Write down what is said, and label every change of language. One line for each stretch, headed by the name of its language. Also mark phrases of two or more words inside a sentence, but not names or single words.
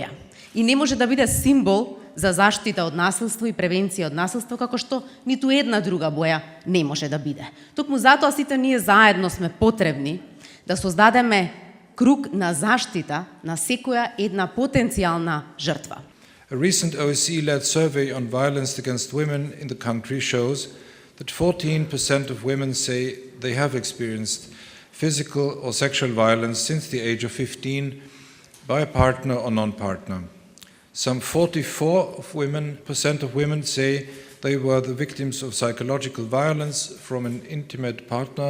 Macedonian: И не може да биде символ за заштита од насилство и превенција од насилство, како што ниту една друга боја не може да биде. Токму затоа сите ние заедно сме потребни да создадеме круг на заштита на секоја една потенцијална жртва.
English: A recent OSCE-led survey on violence against women in the country shows that 14% of women say they have experienced physical or sexual violence since the age of 15 by a partner or non-partner. Some 44% of women say they were the victims of psychological violence from an intimate partner.